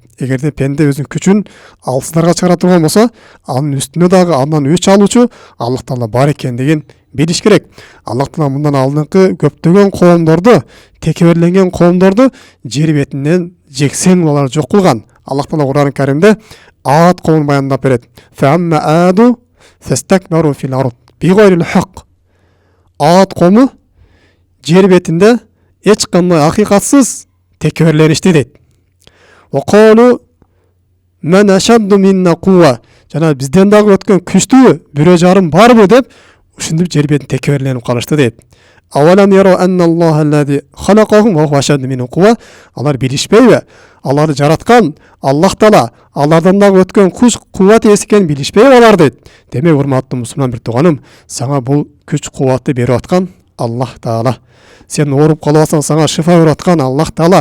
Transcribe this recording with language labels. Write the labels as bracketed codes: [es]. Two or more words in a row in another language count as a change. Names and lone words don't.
[ky] Эгерде пенде өзүнүн күчүн алсыздарга чыгара турган болсо, анын үстүнө дагы андан өч алуучу Аллах Таала бар экендигин билиш керек. Аллах Таала мындан алдыңкы көптөгөн коомдорду, текеберленген коомдорду жер бетинен жексен алар жок кылган. Аллах Таала Кур'ан Каримде Ад коомун баяндап берет. [ar] "فأما عاد فاستكبروا في الأرض بغير الحق" [ky] Ад коому жер бетинде эч кандай акыйкатсыз текеберленишти дейт. [ar] "وقالوا من أشد منا قوة" [ky] жана бизден дагы өткөн күчтүү бирөө жарым барбы деп ушинтип жер бетин текеберленип калышты дейт. [ar] "أولم يروا أن الله الذي خلقهم وهو أشد منهم قوة" [ky] алар билишпейби? Аларды жараткан Аллах Таала алардан дагы өткөн күч кубат ээси экенин билишпейби алар дейт. Демек урматтуу мусулман бир тууганым, сага бул күч кубатты берип аткан Аллах Таала. Сен ооруп калып атсаң, сага шифа берип аткан Аллах Таала.